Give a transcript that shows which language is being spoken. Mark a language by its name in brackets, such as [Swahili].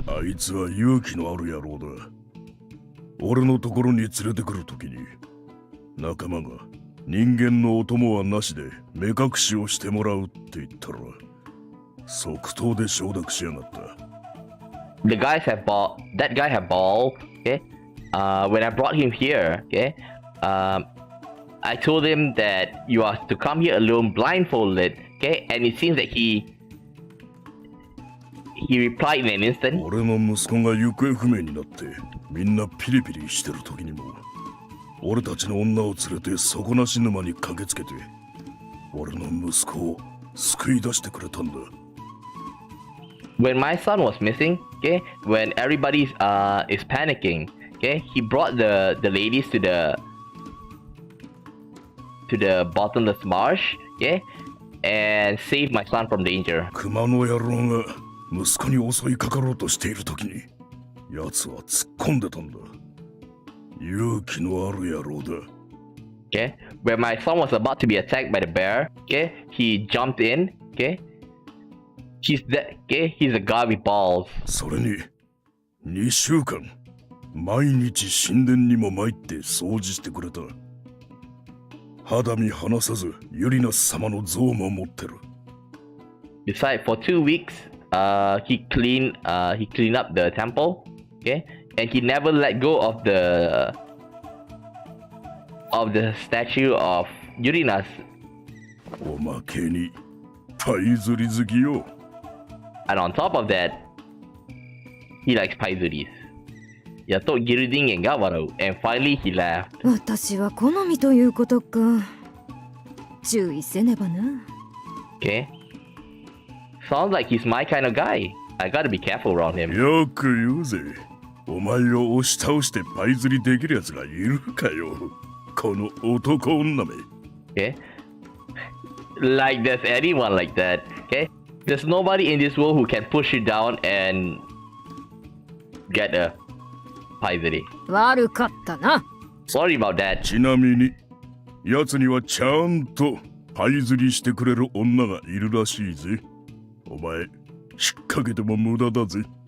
[Japanese] あいつは勇気のある野郎だ。俺のところに連れてくるときに、仲間が人間のお供はなしで目隠しをしてもらうって言ったら、即答で承諾しやがった。 [English] That guy had balls, okay? When I brought him here, okay? I told him that you are to come here alone blindfolded, okay? And it seems that he replied in an instant. [Japanese] 俺の息子が行方不明になってみんなピリピリしてる時にも俺たちの女を連れて底なし沼に駆けつけて俺の息子を救い出してくれたんだ。 [English] When my son was missing, okay? When everybody is panicking, okay? He brought the ladies to the bottomless marsh, okay? And saved my son from danger. [Japanese] 熊の野郎が息子に襲いかかろうとしている時に奴は突っ込んでたんだ。勇気のある野郎だ。 [English] Okay? When my son was about to be attacked by the bear, okay? He jumped in, okay? He's a god with balls. [Japanese] それに2週間毎日神殿にも参って掃除してくれた。肌身離さずユリナス様の像も持ってる。 [English] Besides, for 2 weeks, he cleaned up the temple, okay? And he never let go of the statue of Uranus. [Japanese] おまけにパイ釣り好きよ。 [English] And on top of that, he likes paizuris. [Japanese] やっとギルディンゲンが笑う。 [English] And finally he laughed. [Japanese] 私は好みということか。注意せねばな。 [English] Okay? Sounds like he's my kind of guy. I gotta be careful around him. [Japanese] よく言うぜ。お前を押し倒してパイ釣りできるやつがいるかよ。この男女め。 [English] Okay? Like there's anyone like that. Okay? There's nobody in this world who can push you down and get a paizuri. [Japanese] 悪かったな。 [English] Sorry about that. [Japanese] ちなみに、奴にはちゃんとパイ釣りしてくれる女がいるらしいぜ。お前、引っ掛けても無駄だぜ。